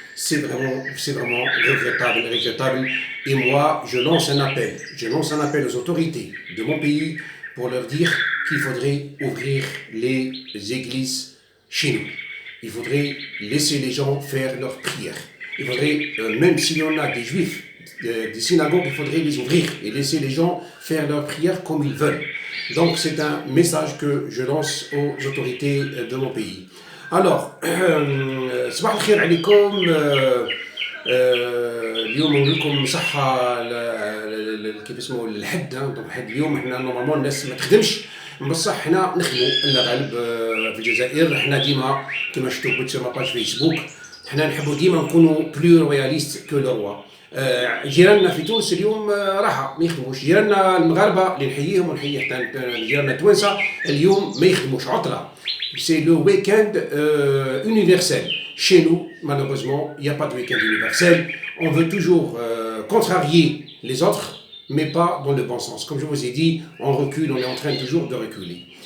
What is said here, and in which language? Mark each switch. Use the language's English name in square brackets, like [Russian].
[French] C'est vraiment regrettable. Et moi, je lance un appel aux autorités de mon pays pour leur dire qu'il faudrait ouvrir les églises chez nous. Il faudrait laisser les gens faire leurs prières. Il faudrait, même s'il y en a des juifs, des synagogues, il faudrait les ouvrir et laisser les gens faire leurs prières comme ils veulent. Donc c'est un message que je lance aux autorités de mon pays. [Arabic] Alors, صباح الخير عليكم. اليوم نقول لكم صحة كيف اسمه الحد. دونك الحد اليوم احنا نورمالمون الناس ما تخدمش، بصح احنا نخدموا لنا غالب في الجزائر. احنا ديما كما شفتوا كنت [French] sur ma page Facebook، [Arabic] احنا نحبوا ديما نكونوا [French] بلو روياليست كو لو روا. [Arabic] جيراننا في تونس اليوم راحه ما يخدموش، جيراننا المغاربه اللي نحييهم ونحيي حتى جيراننا التوانسه اليوم ما يخدموش عطله. [French] C'est le week-end universel. Chez nous, malheureusement, il n'y a pas de week-end universel. On veut toujours contrarier les autres, mais pas dans le bon sens. Comme je vous ai dit, on recule, on est en train toujours de reculer.